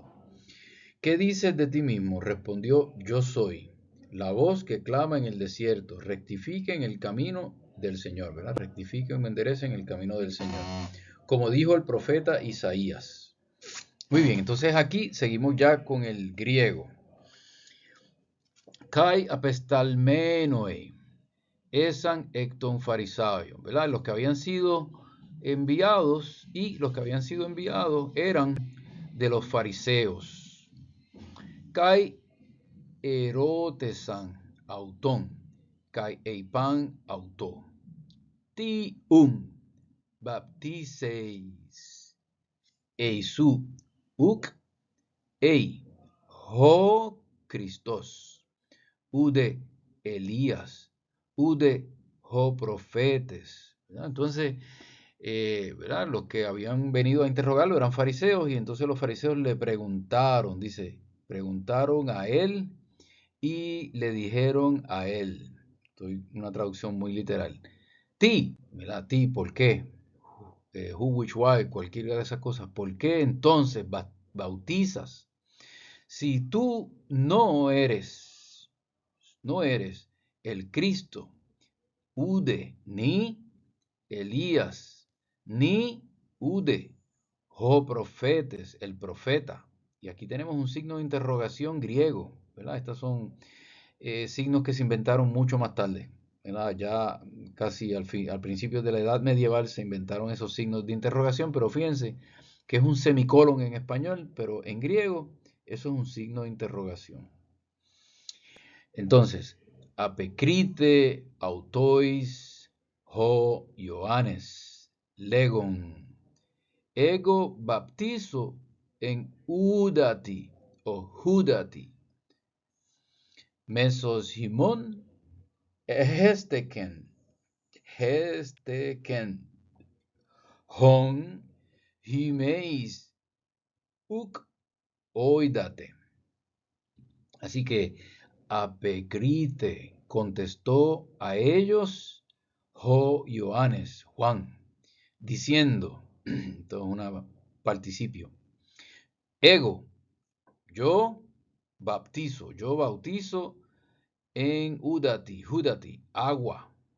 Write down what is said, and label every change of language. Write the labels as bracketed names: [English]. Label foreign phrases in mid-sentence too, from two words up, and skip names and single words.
[Spanish] ¿Qué dices de ti mismo? Respondió, yo soy la voz que clama en el desierto, rectifiquen el camino del Señor, ¿verdad? Rectifiquen, enderecen el camino del Señor, como dijo el profeta Isaías. Muy bien, entonces aquí seguimos ya con el griego. [Greek] Καὶ ἀπεσταλμένοι ἦσαν ἐκ τῶν Φαρισαίων, [Spanish] ¿verdad? Los que habían sido enviados y los que habían sido enviados eran de los fariseos. [Greek] Καὶ ἠρώτησαν αὐτόν, καὶ εἶπαν αὐτῷ. Τί βαπτίζεις εἰ σὺ οὐκ εἶ ὁ Χριστός, οὐδὲ Ἠλίας, οὐδὲ ὁ προφήτης. [Spanish] ¿Verdad? Entonces, ¿verdad? Los que habían venido a interrogarlo eran fariseos y entonces los fariseos le preguntaron, dice, preguntaron a él y le dijeron a él, estoy una traducción muy literal, ti, ¿verdad? Ti, ¿por qué? [English] Who, which, why, [Spanish] cualquiera de esas cosas, ¿por qué entonces bautizas? Si tú no eres el Cristo, Ude, ni Elías, ni Ude, [Greek] ὁ προφήτης, [Spanish] el profeta. Y aquí tenemos un signo de interrogación griego, ¿verdad? Estos son signos que se inventaron mucho más tarde, ¿verdad? Ya casi al principio de la edad medieval se inventaron esos signos de interrogación, pero fíjense que es un semicolon en español, pero en griego eso es un signo de interrogación. Entonces, [Greek] ἀπεκρίθη αὐτοῖς ὁ Ἰωάννης λέγων ἐγὼ βαπτίζω ἐν ὕδατι ὁ ὕδατι μέσος ὑμῶν ἕστηκεν ὃν ὑμεῖς οὐκ οἴδατε. [Spanish] Así que apecrite contestó a ellos Ioannes, Juan, diciendo, esto es un participio, ego, yo bautizo en judati, agua.